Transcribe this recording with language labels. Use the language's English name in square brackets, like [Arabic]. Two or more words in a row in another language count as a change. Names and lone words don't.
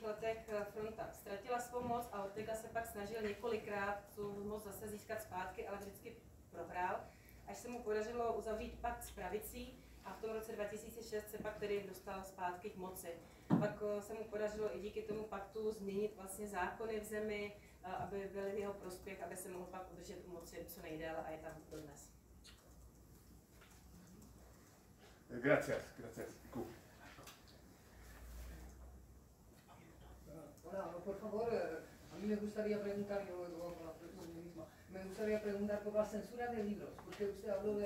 [Czech] letech fronta ztratila svou moc a Ortega se pak snažil několikrát tu moc zase získat zpátky, ale vždycky prohrál, až se mu podařilo uzavřít pakt s pravicí a v tom roce 2006 se pak tedy dostal zpátky k moci. Pak se mu podařilo i díky tomu paktu změnit vlastně zákony v zemi, aby byly v jeho prospěch, aby se mohl pak udržet u moci co nejdéle a je tam dodnes. [Spanish] Gracias. Hola, por favor, a mí me gustaría preguntar, yo luego con la pregunta misma, me gustaría preguntar por la censura de libros, porque usted habló de